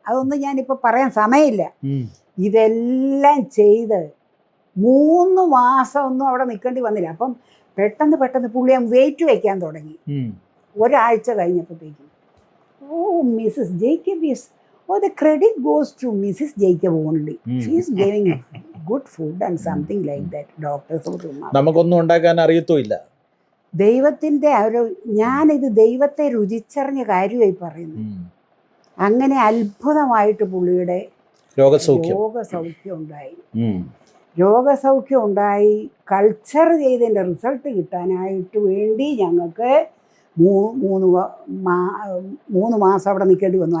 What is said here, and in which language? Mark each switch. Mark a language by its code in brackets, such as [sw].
[ml] അതൊന്നും ഞാനിപ്പോൾ പറയാൻ സമയമില്ല. ഇതെല്ലാം ചെയ്ത് 3 മാസം ഒന്നും അവിടെ നിൽക്കേണ്ടി വന്നില്ല. അപ്പം പെട്ടെന്ന് പുള്ളി വെയിറ്റ് വയ്ക്കാൻ തുടങ്ങി. ഒരാഴ്ച കഴിഞ്ഞപ്പോഴത്തേക്കും, ഓ Mrs Jacob [en] Is, the credit goes to Mrs. Jacob only. She is giving good food and something like that. Doctors [ml] നമുക്കൊന്നും ഉണ്ടാക്കാൻ അറിയത്തുമില്ല. ദൈവത്തിൻ്റെ ഞാനിത് ദൈവത്തെ രുചിച്ചറിഞ്ഞ കാര്യമായി പറയുന്നു. അങ്ങനെ അത്ഭുതമായിട്ട് പുള്ളിയുടെ രോഗസൗഖ്യം ഉണ്ടായി. രോഗസൗഖ്യം ഉണ്ടായി. കൾച്ചർ ചെയ്തതിൻ്റെ റിസൾട്ട് കിട്ടാനായിട്ട് വേണ്ടി ഞങ്ങൾക്ക് 3 മാസം അവിടെ നിൽക്കേണ്ടി വന്നു.